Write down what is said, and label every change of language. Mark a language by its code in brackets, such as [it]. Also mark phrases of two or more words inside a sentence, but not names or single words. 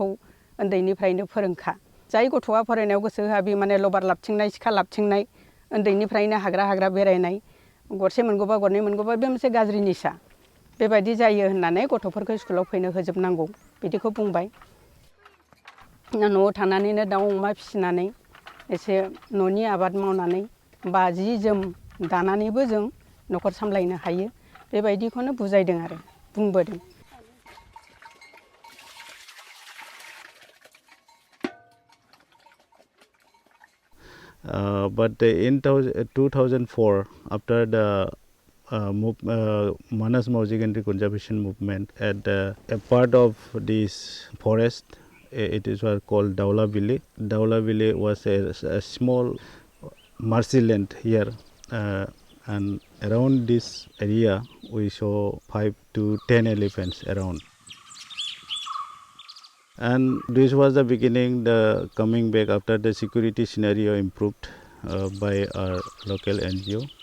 [brx] उन्दैनिफ्रायनो फोरोंखा जाय गथ'आ फरायनायाव गोसो होआ बे माने लबार लाबथिंनाय सिखा लाबथिंनाय उन्दैनिफ्रायनो हाग्रा बेरायनाय गरसे मोनगौबा गरनै मोनगौबा बे मोनसे गाज्रि निसा बेबायदि जायो होननानै गथ'फोरखौ स्कुलाव फैनो होजोबनांगौ बिदिखौ बुंबाय न'आव थानानैनो दाउ अमा फिसिनानै एसे न'नि आबाद मावनानै बा जि जोम दानानैबो जों न'खर सामलायनो हायो बेबायदिखौनो बुजायदों आरो बुंबोदों [en] But in 2004, after the Manas Maozigendri conservation movement, at a part of this forest, it is called Daulavili. Daulavili was a small marshy land here, and around this area we saw 5 to 10 elephants around. And this was the beginning, the coming back after the security scenario improved by our local NGO.